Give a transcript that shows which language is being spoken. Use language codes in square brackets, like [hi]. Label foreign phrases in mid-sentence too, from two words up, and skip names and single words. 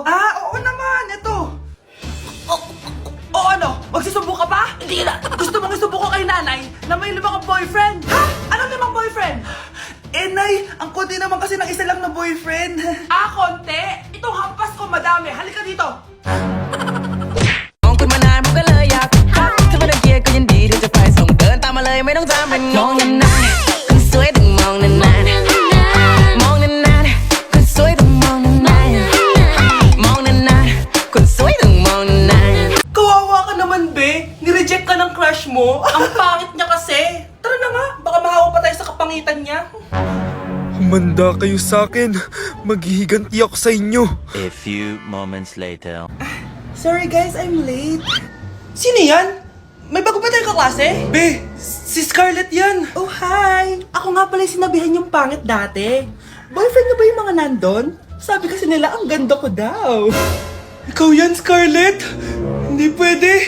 [tl] Oo naman, eto. Ano? Magsusumbong ka pa? Hindi na. Gusto mong isumbong ko kay nanay na may 5 kang boyfriend? Anong 5 boyfriend? Nay, ang konti naman kasi ng isa lang na boyfriend. Konti? Itong hampas ko madami. Halika dito. [th] มองคุณมานานผมก็เลยอยากถ้าไม่ได้เกียร์ก็ยินดีที่จะไปส่งเดินตามมาเลยไม่ต้องจำเป็นมองนานๆคนสวยต้องมองนานๆมองนานๆคนสวยต้องมองนานๆมองนานๆคนสวยต้องมองนานๆ [tl] Kawawa ka naman, be. Nireject ka ng crush mo. Ang pangit niya kasi. Tara na nga, baka mahawa pa tayo sa kapangitan niya. Humanda kayo sa akin. Maghihiganti ako sa inyo. [en] A few moments later. Sorry guys, I'm late. [tl] Sino yan? May bago ba tayong kaklase? Be, si Scarlett yan. Oh, hi. Ako nga pala yung sinabihan yung pangit dati. Boyfriend niyo ba yung mga nandun? Sabi kasi nila, ang ganda ko daw. Ikaw yan, Scarlett? Hindi pwede.